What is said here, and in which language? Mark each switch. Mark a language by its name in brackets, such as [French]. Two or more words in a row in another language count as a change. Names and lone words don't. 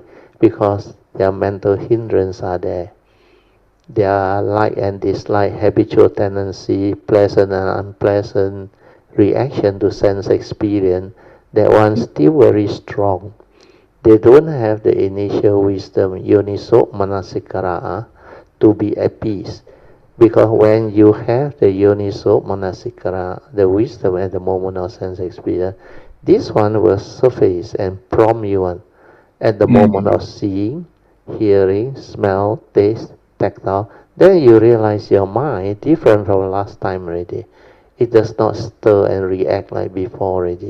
[English] Because their mental hindrance are there. Their like and dislike, habitual tendency, pleasant and unpleasant reaction to sense experience, that one still very strong. They don't have the initial wisdom, [Pali] yoniso manasikara, [English] to be at peace. Because when you have the [Pali] yoniso manasikara, [English] the wisdom at the moment of sense experience, this one will surface and prompt you on at the moment Mm. of seeing, hearing, smell, taste, tactile. Then you realize your mind different from last time already. It does not stir and react like before already.